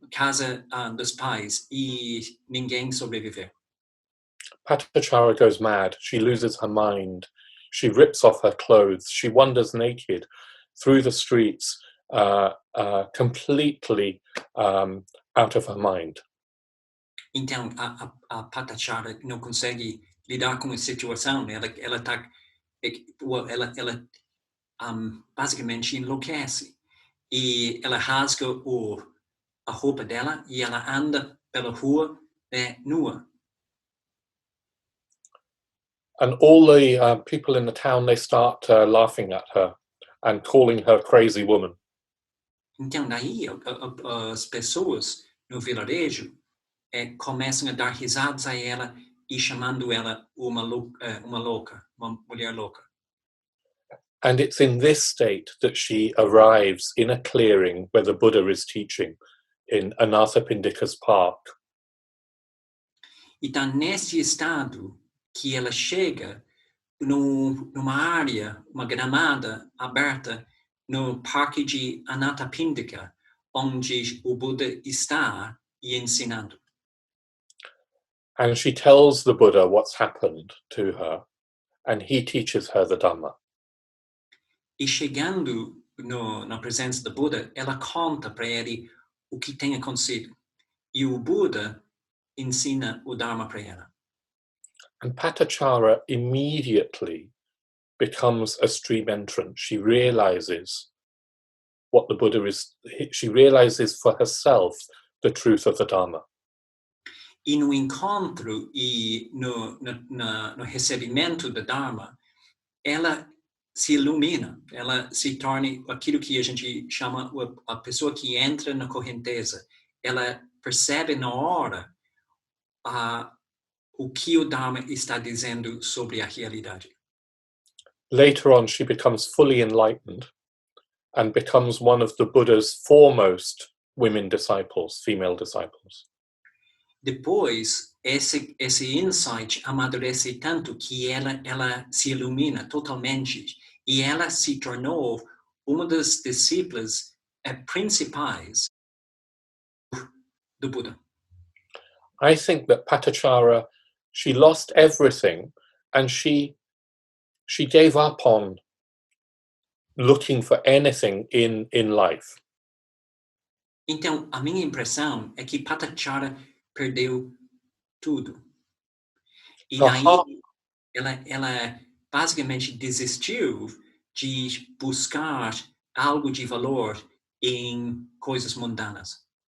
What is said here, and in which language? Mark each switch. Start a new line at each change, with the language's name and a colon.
Portuguese: A casa dos pais, e ninguém sobreviveu.
English: Patachara goes mad. She loses her mind. She rips off her clothes. She wanders naked through the streets, completely out of her mind.
Portuguese: Então, a Patachara não consegue lidar com a situação. Ela basicamente enlouquece. E ela rasga a roupa dela e ela anda pela rua nua.
English: And all the people in the town, they start laughing at her and calling her crazy woman.
Portuguese: Então, daí as pessoas no vilarejo começam a dar risadas a ela e chamando ela uma louca, uma mulher louca.
English: And it's in this state that she arrives in a clearing where the Buddha is teaching in Anathapindika's park.
Portuguese: E está nesse estado que ela chega numa área, uma gramada aberta no parque de Anathapindika, onde o Buda está e ensinando.
English: And she tells the Buddha what's happened to her, and he teaches her the Dhamma.
Portuguese: E chegando na presença do Buda, ela conta para ele o que tem acontecido. E o Buda ensina o Dharma para ela.
English: And Patachara immediately becomes a stream entrant. She realizes what the Buddha is, she realizes for herself the truth of the Dharma.
Portuguese: E no encontro e no recebimento do Dharma, ela se ilumina, ela se torna aquilo que a gente chama a pessoa que entra na correnteza. Ela percebe na hora o que o Dharma está dizendo sobre a realidade.
English: Later on, she becomes fully enlightened and becomes one of the Buddha's foremost women disciples, female disciples.
Portuguese: Depois, esse insight amadurece tanto que ela se ilumina totalmente e ela se tornou uma das discípulas principais do Buda.
English: I think that Patachara, she lost everything and she gave up on looking for anything in life.
Portuguese: Então, a minha impressão é que Patachara perdeu tudo. E
English: Her
Portuguese: aí
English: heart,
Portuguese: ela basicamente desistiu de buscar algo de valor em coisas mundanas.